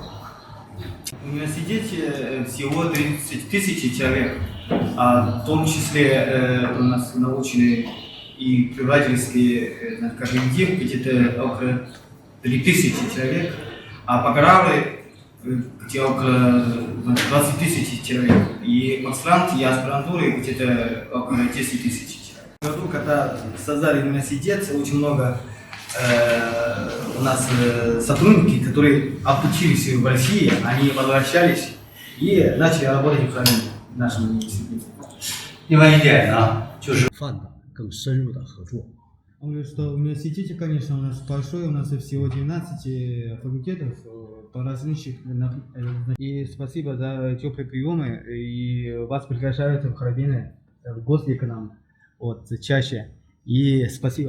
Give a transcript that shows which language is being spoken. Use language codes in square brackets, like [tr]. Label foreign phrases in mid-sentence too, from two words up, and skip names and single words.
[ru] В университете всего 30 тысяч человек, в том числе у нас научные и преподавательские коллектив где-то около 3000 человек, а бакалавры где около 20 тысяч человек, и магистранты и аспирантуры где-то около 10 тысяч человек. В году, когда создали университет, очень много у нас сотрудники, которые обучились в России, они возвращались и начали работать в нашем университете. [zh] 另外一点呢，就是更深入的合作。 [ru] Он говорит, что в университете, конечно, у нас большой, у нас всего 12 факультетов по различным. И спасибо за теплые приемы, и вас приглашают в Харбины, в гости к нам, вот, чаще. И спасибо.